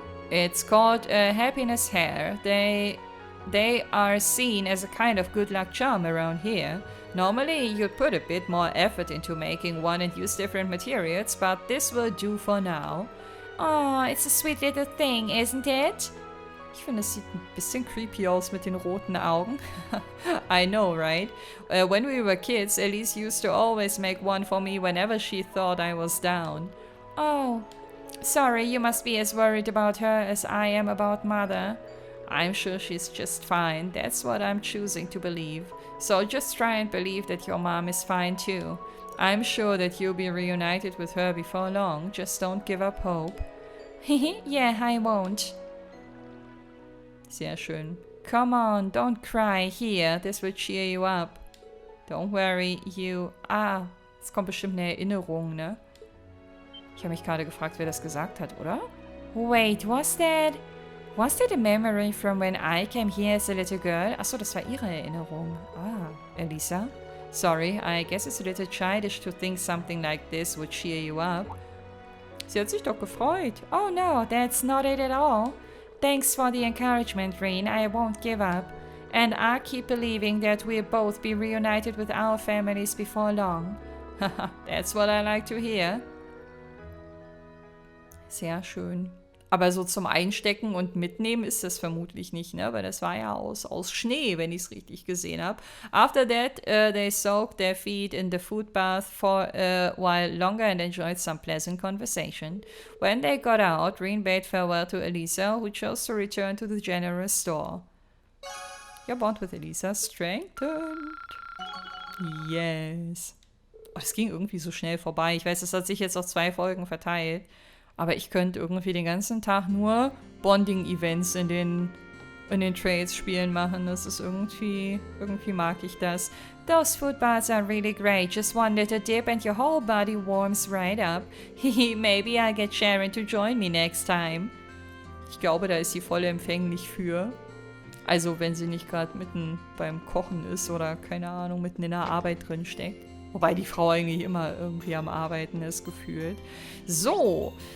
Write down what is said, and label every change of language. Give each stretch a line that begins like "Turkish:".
English: It's called a happiness hair. They are seen as a kind of good luck charm around here. Normally, you'd put a bit more effort into making one and use different materials, but this will do for now. Oh, it's a sweet little thing, isn't it?
German: Ich finde, es sieht ein bisschen creepy aus mit den roten Augen.
English: I know, right? When we were kids, Elise used to always make one for me whenever she thought I was down. Oh, sorry, you must be as worried about her as I am about mother. I'm sure she's just fine. That's what I'm choosing to believe. So just try and believe that your mom is fine too. I'm sure that you'll be reunited with her before long. Just don't give up hope. Yeah, I won't.
German: Sehr schön.
English: Come on, don't cry. Here, this will cheer you up. Don't worry, you...
German: Ah, es kommt bestimmt eine Erinnerung, ne? Ich habe mich gerade gefragt, wer das gesagt hat, oder?
English: Wait, was that a memory from when I came here as a little girl?
German: Achso, das war ihre Erinnerung.
English: Ah, Elisa? Sorry, I guess it's a little childish to think something like this would cheer you up.
German: Sie hat sich doch gefreut.
English: Oh no, that's not it at all. Thanks for the encouragement, Reen. I won't give up. And I keep believing that we'll both be reunited with our families before long. Haha, that's what I like to hear.
German: Sehr schön. Aber so zum Einstecken und Mitnehmen ist das vermutlich nicht, ne? Weil das war ja aus Schnee, wenn ich es richtig gesehen habe.
English: After that, they soaked their feet in the food bath for a while longer and enjoyed some pleasant conversation. When they got out, Reen bade farewell to Elisa, who chose to return to the general store. Your bond with Elisa strengthened. Yes.
German: Oh, das ging irgendwie so schnell vorbei. Ich weiß, das hat sich jetzt auf 2 Folgen verteilt. Aber ich könnte irgendwie den ganzen Tag nur Bonding-Events in den Trades-Spielen machen. Das ist irgendwie mag ich das.
English: Those food baths are really great. Just one little dip and your whole body warms right up. Maybe I'll get Sharon to join me next time.
German: Ich glaube, da ist sie voll empfänglich für. Also, wenn sie nicht gerade mitten beim Kochen ist oder, keine Ahnung, mitten in der Arbeit drin steckt. Wobei die Frau eigentlich immer irgendwie am Arbeiten ist, gefühlt. So.